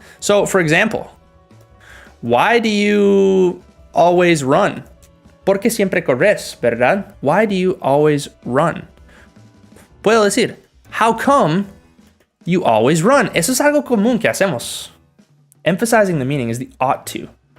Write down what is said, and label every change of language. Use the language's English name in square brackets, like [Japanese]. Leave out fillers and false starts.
[English] So, for example, why do you always run? [Spanish] ¿Por qué siempre corres, verdad? Why do you always run? [English] Puedo decir, how come you always run? [Spanish] Eso es algo común que hacemos. [English] Emphasizing the meaning is the ought to.